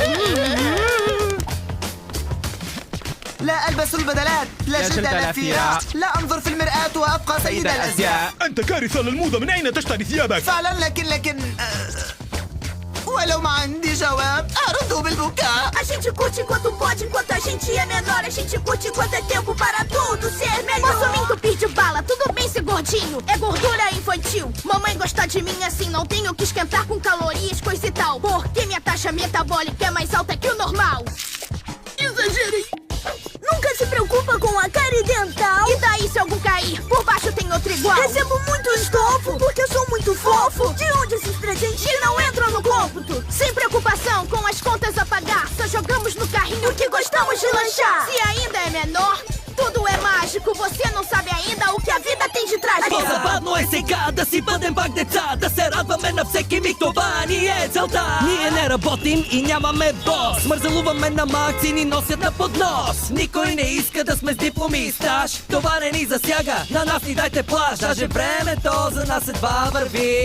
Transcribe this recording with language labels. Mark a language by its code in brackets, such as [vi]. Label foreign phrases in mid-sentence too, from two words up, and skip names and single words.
[ar] لا ألبس البدلات، لا جلد لا فيرة، لا أنظر في المرآة وأبقى سيد الأزياء. أنت كارثة للموضة، من أين تشتري ثيابك؟ فعلا لكن ولو ما عندي جواب أرد بالبكاء. [pt] A gente curte enquanto pode, enquanto a gente é menor. A gente curte enquanto é tempo para tudo ser melhor. Posso me entupir de bala, tudo bem ser gordinho. É gordura infantil. Mamãe gosta de mim assim, não tenho que esquentar com calorias, coisa e tal. Porque minha taxa metabólica é mais alta que o normal. Exagerei. Nunca se preocupa com a cárie dental. E daí se algum cair, por baixo tem outro igual. Recebo muito estofo, porque sou muito fofo. De onde esses presentes não entram no cômputo? Sem preocupação com as contas a pagar, só jogamos no carrinho que gostamos de lanchar. Se ainda é menor, tudo é mágico. Você não sabe ainda o que a vida tem de trágico. [bg] По-забавно е сега си бъдем пак деца, да се радваме на всеки миг, това ни е целта. Ние не работим и нямаме бос, мързелуваме на макси, ни носят на поднос. Никой не иска да сме с дипломи и стаж, това не ни засяга, на нас ни дайте плаж. Даже времето за нас едва върви.